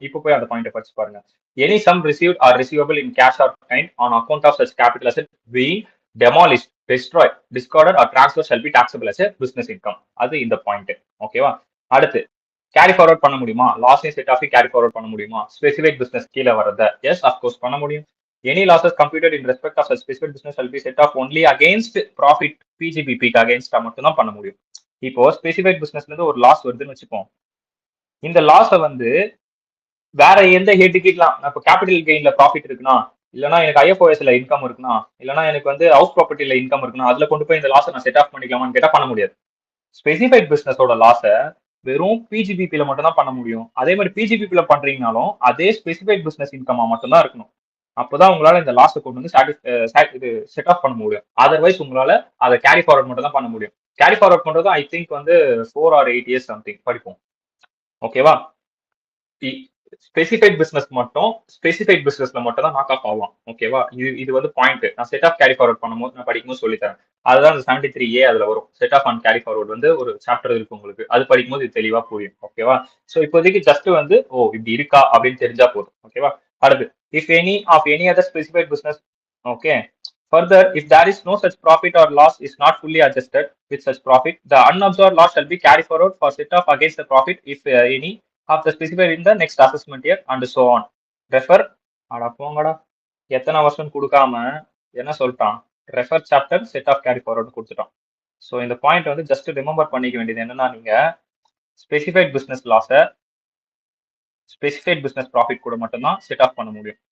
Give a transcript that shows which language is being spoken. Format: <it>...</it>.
<ta>இப்போ போய் அந்த பாயிண்ட் படிச்சு பாருங்க.</ta> <en>Any sum received or receivable in cash or kind on account of such capital asset being demolished, destroyed, discarded or transferred shall be taxable as a business income.</en> <ta>அது இந்த point. ஓகேவா, அடுத்து, carry forward பண்ண முடியுமா? Loss set of carry forward பண்ண முடியுமா? Specific business கீழே வரத எஸ் அஃப்கோர்ஸ் பண்ண முடியும்.</ta> <en>Any losses computed in respect of such specific business shall be set off only against profit PGBP க்கு against</en> <ta>மட்டும் தான் பண்ண முடியும். இப்போ ஸ்பெசிஃபிக் பிசினஸ்ல இருந்து ஒரு லாஸ் வருதுன்னு வச்சுப்போம், இந்த லாஸை வந்து வேற எந்த ஹெட்டுக்கிட்டலாம், இப்போ கேபிட்டல் கெயின்ல ப்ராஃபிட் இருக்குன்னா, இல்லைனா எனக்கு ஐஎஃப்ஓஎஸ்ல இன்கம் இருக்குன்னா, இல்லைனா எனக்கு வந்து ஹவுஸ் ப்ராப்பர்ட்டில இன்கம் இருக்குன்னா அதுல கொண்டு போய் இந்த லாஸை நான் செட் ஆஃப் பண்ணிக்கலாமான்னு கேட்டா பண்ண முடியாது. ஸ்பெசிஃபைட் பிசினஸோட லாஸை வெறும் பிஜிபிபில மட்டும் தான் பண்ண முடியும். அதே மாதிரி பிஜிபிபில பண்றீங்கனாலும் அதே ஸ்பெசிஃபைட் பிசினஸ் இன்கமா மட்டும் தான் இருக்கணும். அப்போதான் உங்களால இந்த லாஸை கொண்டு வந்து இது செட் ஆஃப் பண்ண முடியும். அதர்வைஸ் உங்களால அதை கேரி ஃபார்வர்ட் மட்டும் தான் பண்ண முடியும். கேரி ஃபார்வர்ட் பண்றது ஐ திங்க் வந்து 4 or 8 years சம்திங் படிப்போம். ஓகேவா, ஸ்பெசிஃபைட் பிசினஸ் மட்டும் ஸ்பெசிஃபைட் பிசினஸ்ல மட்டும் தான் நாக் ஆஃப் ஆகும். ஓகேவா, இது வந்து பாயிண்ட் நான் செட் ஆஃப் கேரி ஃபார்வர்ட் பண்ணும்போது நான் படிக்கும்போது சொல்லித்தரேன். அதுதான் அந்த 73A அதுல வரும். Set of on carry forward வந்து ஒரு சாப்டர் இருக்கு உங்களுக்கு, அது படிக்கும்போது இது தெளிவா புரியும். ஓகேவா, ஸோ இப்போதைக்கு ஜஸ்ட் வந்து இப்படி இருக்கா அப்படின்னு தெரிஞ்சா போதும். ஓகேவா, அடுத்து,</ta> <en>if any of any other specified business, okay, further if there is no such profit or loss is not fully adjusted with such profit, the unabsorbed loss shall be carried forward for set off against the profit if any of the specified in the next assessment year and so on.</en> <ta>Refer, அட போங்கடா, எத்தனை வருஷம் கொடுக்காம என்ன சொல்லிட்டான், refer chapter set of carry forward கொடுத்துட்டான். So இந்த point வந்து ஜஸ்ட் ரிமெம்பர் பண்ணிக்க வேண்டியது என்னன்னா, நீங்க ஸ்பெசிஃபைட் பிசினஸ் லாஸை ஸ்பெசிஃபைட் பிசினஸ் ப்ராஃபிட் கூட மட்டும்தான் செட் ஆஃப் பண்ண முடியும்.</ta>